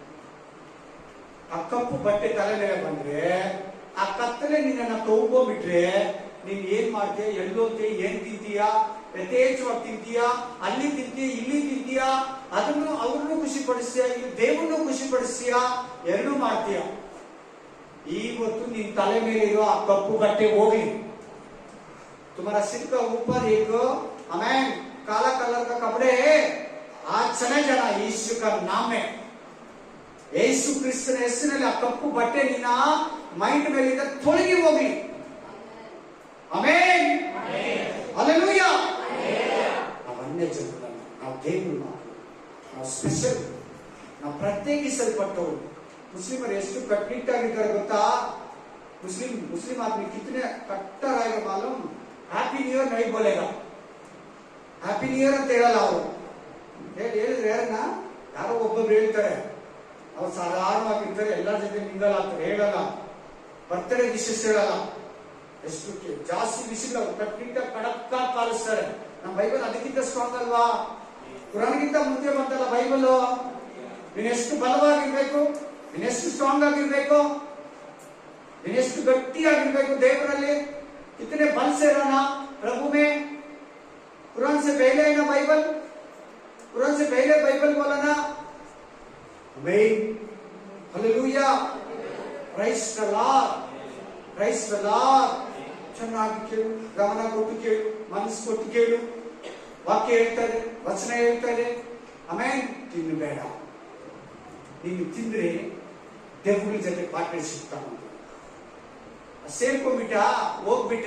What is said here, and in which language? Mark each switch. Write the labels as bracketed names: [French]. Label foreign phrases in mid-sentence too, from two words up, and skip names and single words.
[Kannada] ಆ ಕಪ್ಪು ಬಟ್ಟೆ ತಲೆ ಮೇಲೆ ಬಂದ್ರೆ, ಆ ಕತ್ತಲೆ ನಿನ್ನ ತಗೊಂಡ್ಬಿಟ್ರೆ ನೀನ್ ಏನ್ ಮಾಡ್ತೀಯ, ಎಲ್ಲೋತೆ, ಏನ್ ತಿಂತೀಯಾ, ಯಥೇಚ್ಛವಾಗಿ ತಿಂತೀಯಾ, ಅಲ್ಲಿ ತಿಂತೀಯ, ಇಲ್ಲಿ ತಿಂತೀಯಾ, ಅದನ್ನು ಅವ್ರನ್ನು ಖುಷಿ ಪಡಿಸ್ತೀಯ, ಇಲ್ಲಿ ದೇವರನ್ನು ಖುಷಿ ಪಡಿಸ್ತೀಯಾ, ಎರಡೂ ಮಾಡ್ತೀಯ. ಇವತ್ತು ನಿನ್ ತಲೆ ಮೇಲೆ ಇರೋ ಆ ಕಪ್ಪು ಬಟ್ಟೆ ಹೋಗ್ಲಿ. [Hindi] तुम्हारा सिर का ऊपर एक अमेन काला कलर का कपड़े है, आज चले जाना यीशु का नाम में. [Kannada] ಯೇಸು ಕ್ರಿಸ್ತನ ಹೆಸರಿನಲ್ಲಿ ಆ ಕಪ್ಪು ಬಟ್ಟೆ ನಿನ್ನ ಮೈಂಡ್ ಮೇಲಿಂದ ತೊಲಗಿ ಹೋಗ್ಲಿ. ಆಮೆನ್. ಹಲ್ಲೆಲೂಯಾ. ನಾವು ಅನ್ಯ ಜನರಲ್ಲ, ನಾವು ದೇವರು ಮಕ್ಕಳು, ನಾವು ಸ್ಪೆಷಲ್, ನಾವು ಪ್ರತ್ಯೇಕಿಸಲ್ಪಟ್ಟವರು. ಮುಸ್ಲಿಮರು ಎಷ್ಟು ಕಟ್ಟನಿಟ್ಟಾಗಿದ್ದಾರೆ ಗೊತ್ತಾ? [Hindi] मुस्लिम आदमी कितने कट्टर आएगा मालूम? [English] Happy New Year [Hindi] नहीं बोलेगा, [English] Happy New Year [Kannada] ಅಂತ ಹೇಳಲ್ಲ ಅವರು. ಹೇಳಿದ್ರೆ ಯಾರೋ ಒಬ್ಬೊಬ್ರು ಹೇಳ್ತಾರೆ, ಅವ್ರು ಸಾಧಾರಣವಾಗಿರ್ತಾರೆ, ಎಲ್ಲರ ಜೊತೆ ಮಿಂಗಲ್ ಆಗ್ತಾರೆ, ಹೇಳಲ್ಲ, ಬರ್ತ್ಡೇ ವಿಶೇಷ ಹೇಳಲ್ಲ, ಎಷ್ಟು ಜಾಸ್ತಿ ವಿಷಯ ಕಟ್ಟಿಟ್ಟ ಕಡಕ್ಕ ಪಾಲಿಸ್ತಾರೆ. ನಮ್ಮ ಬೈಬಲ್ ಅದಕ್ಕಿಂತ ಸ್ಟ್ರಾಂಗ್ ಅಲ್ವಾ? ಕುರಾನ್ಗಿಂತ ಮುಂದೆ ಬಂತಲ್ಲ ಬೈಬಲ್. ನೀನೆಷ್ಟು ಬಲವಾಗಿರ್ಬೇಕು, ನೀನೆಷ್ಟು ಸ್ಟ್ರಾಂಗ್ ಆಗಿರ್ಬೇಕು, ನೀನೆಷ್ಟು ಗಟ್ಟಿಯಾಗಿರ್ಬೇಕು ದೇವರಲ್ಲಿ. [Hindi] कितने बल से रहना प्रभु में. कुरान से पहले है ना बाइबल, कुरान से पहले बाइबल बोला ना. आमीन. हालेलुया. [English] Praise the Lord, praise the Lord. [Kannada] ಚೆನ್ನಾಗಿ ಕೇಳು, ಗಮನ ಕೊಟ್ಟು ಕೇಳು, ಮನಸ್ಸು ಕೊಟ್ಟು ಕೇಳು. ವಾಕ್ಯ ಹೇಳ್ತಾರೆ, ವಚನ ಹೇಳ್ತಾರೆ. ಆಮೇನ್. ತಿನ್ನಬೇಡ. ನೀನು ತಿಂದ್ರೆ ದೇವರ ಜೊತೆ ಪಾರ್ಟ್ನರ್ಶಿಪ್ ತಗೊಂಡು ಸೇರ್ಕೊಂಡ್ಬಿಟ್ಟ, ಹೋಗ್ಬಿಟ್ಟ.